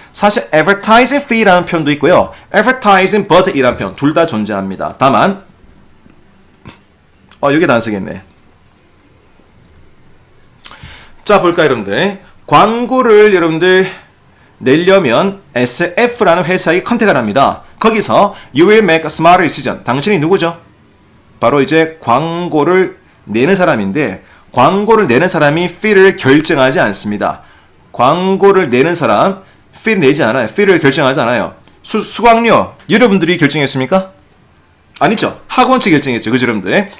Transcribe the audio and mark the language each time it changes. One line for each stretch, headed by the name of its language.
Korean: 사실 advertising fee라는 표현도 있고요, advertising budget이라는 표현 둘 다 존재합니다. 다만 여기 안 쓰겠네. 자, 볼까요, 여러분들? 광고를 여러분들 내려면 SF라는 회사에 컨택을 합니다. 거기서
English: you will make a smarter decision.
Korean: 당신이 누구죠? 바로 이제 광고를 내는 사람인데, 광고를 내는 사람이 fee를 결정하지 않습니다. 광고를 내는 사람 fee 내지 않아요. fee를 결정하지 않아요. 수강료 여러분들이 결정했습니까? 아니죠. 학원 측이 결정했죠. 그죠, 여러분들?